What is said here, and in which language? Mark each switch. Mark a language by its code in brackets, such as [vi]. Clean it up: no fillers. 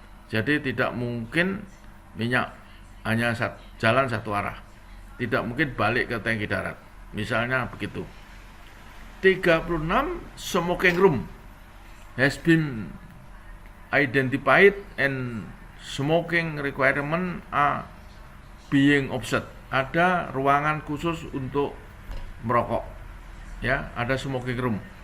[id] Jadi tidak mungkin minyak hanya jalan satu arah. Tidak mungkin balik ke tangki darat. Misalnya begitu. [en] 36, smoking room has been identified and smoking requirement are being offset. [id] Ada ruangan khusus untuk merokok, ya, ada smoking room.